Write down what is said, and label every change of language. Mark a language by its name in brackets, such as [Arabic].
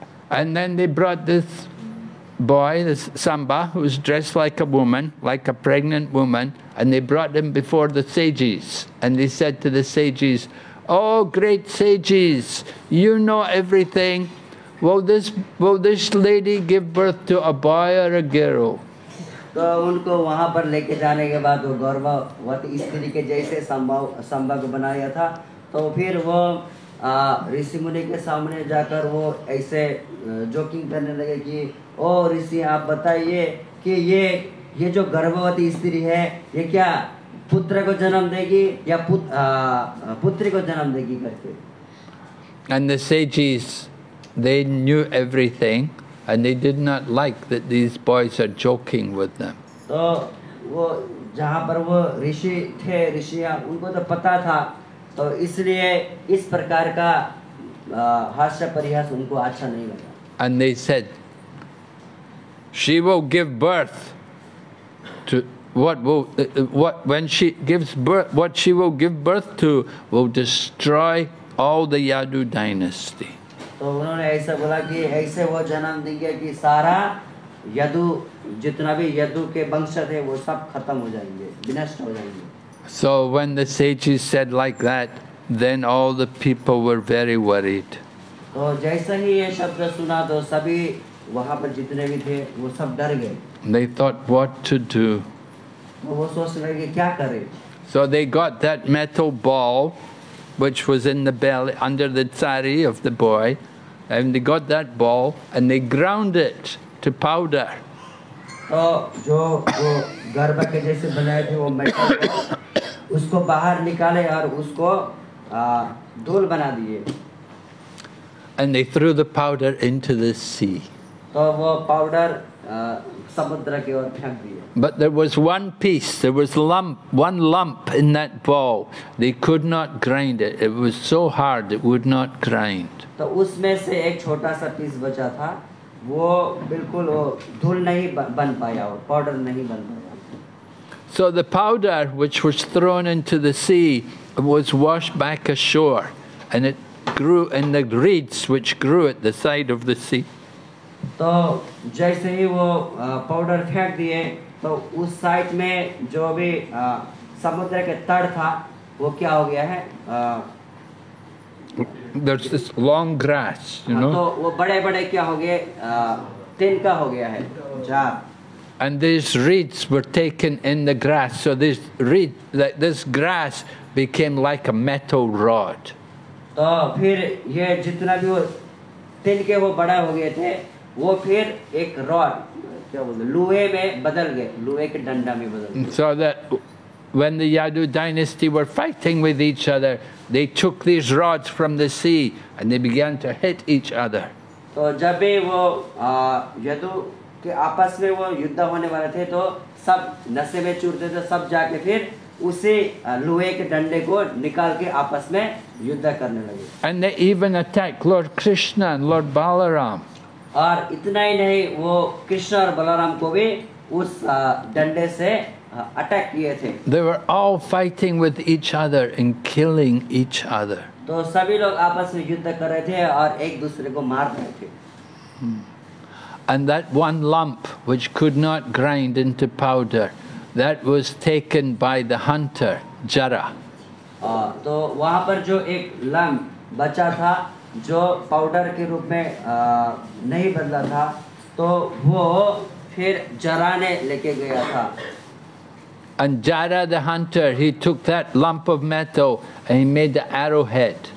[English] And then they brought this boy, this Samba, who was dressed like a woman, like a pregnant woman, and they brought him before the sages. And they said to the sages, "Oh, great sages, you know everything. Will this lady give birth to a boy or a girl?" [Hindi] तो उनको वहाँ पर लेके जाने के बाद वो गर्भवती स्त्री के जैसे संभा को बनाया था। तो फिर वो ऋषि मुनि के सामने जाकर वो ऐसे जोकिंग करने लगे कि ओ ऋषि, आप बताइए कि ये जो गर्भवती स्त्री है ये क्या पुत्र को जन्म देगी या पुत्री को जन्म देगी करके। [English] And the sages, they knew everything, and they did not like that these boys are joking with them. [Hindi] तो वो जहाँ पर वो ऋषि थे, ऋषियाँ, उनको तो पता था, तो इसलिए इस प्रकार का हास्य परिहास उनको अच्छा नहीं लगा। [English] And they said, she will give birth to when she gives birth, what she will give birth to will destroy all the Yadu dynasty. [Hindi] तो उन्होंने ऐसा बोला कि ऐसे वो जन्म देंगे कि सारा यदु, जितना भी यदु के वंश थे वो सब खत्म हो जाएंगे, विनष्ट हो जाएंगे। [English] So when the sages said like that, then all the people were very worried. [Hindi] तो जैसे ही ये शब्द सुना तो सभी वहाँ पर जितने भी थे वो सब डर गए। [English] They thought what to do. [Hindi] तो वो सोचने लगे क्या करें। [English] So they got that metal ball, which was in the belly, under the tsari of the boy, and they got that ball and they ground it to powder. [Hindi] तो जो गर्भ के जैसे बनाए थे वो मेटल उसको बाहर निकाले और उसको धूल बना दिए। [English] And they threw the powder into the sea. [Hindi] तो वो पाउडर समुद्र की ओर फेंक दिए। [English] But there was one piece, there was one lump in that ball. They could not grind it. It was so hard, it would not grind. [Hindi] तो उसमें से एक छोटा सा पीस बचा था, वो बिल्कुल वो धूल नहीं बन पाया और पाउडर नहीं बन पाया। [English] So the powder which was thrown into the sea was washed back ashore, and it grew in the reeds which grew at the side of the sea. [Hindi] तो जैसे ही वो पाउडर फेंक दिए तो उस साइड में जो भी समुद्र के तट था वो क्या हो गया है, [English] There's this long grass, you know. [Hindi] तो वो बड़े-बड़े क्या हो गए, तिनका हो गया है, झाड़। [English] And these reeds were taken in the grass, so this grass became like a metal rod. [Hindi] तो फिर ये जितना भी वो तिनके वो बड़ा हो गए थे, वो फिर एक रॉड, क्या बोलते, लोहे में बदल गए, लोहे के डंडा में बदल गए। [English] So that when the Yadu dynasty were fighting with each other, they took these rods from the sea and they began to hit each other. [Hindi] तो जब भी वो यदु के आपस में वो युद्ध होने वाले थे तो सब नशे में चूरते थे, सब जाके फिर उसी लोहे के डंडे को निकाल के आपस में युद्ध करने लगे। [English] And they even attacked Lord Krishna and Lord Balaram. [Hindi] और इतना ही नहीं, वो कृष्ण और बलराम को भी उस डंडे से अटैक किए थे। [English] They were all fighting with each other and killing each other. [Hindi] तो सभी लोग आपस में युद्ध कर रहे थे और एक दूसरे को मार रहे थे। [English] And that one lump which could not grind into powder, that was taken by the hunter, Jara. [Hindi] तो वहाँ पर जो एक लम्ब बचा था जो पाउडर के रूप में नहीं बदला था, तो वो फिर जरा ने लेके गया था। [English] And Jara the hunter, he took that lump of metal and he made the arrowhead.